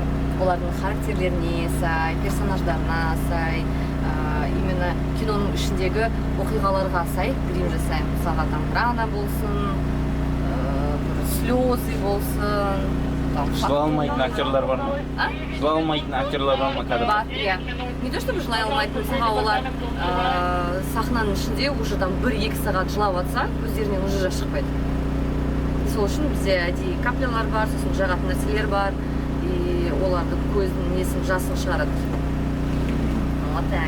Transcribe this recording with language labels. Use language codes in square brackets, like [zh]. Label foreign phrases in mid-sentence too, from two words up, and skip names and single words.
[kk] Олардың характерлеріне сай, персонаждарына сай, именно киноның ішіндегі оқиғаларға сай грим жасаймын. Мысалға [ru] там рана [kk] болсын, слезы болсын. Жылай алмайтын актерлар бар ма? Жылай алмайтын актерлар бар ма кадрда? Бар, иә. [ru] Не то чтобы [kk] жылай алмайтын, мысалға олар сахнаның ішінде [ru] уже там [kk] 1-2 сағат жылап жатса, өздерінен уже жас шықпайды. Сол үшін бізде әдейі каплялар бар, сосын жағатын нәрселер бар, и оларды көздің несін жасын шығарады. [ru] Вот так.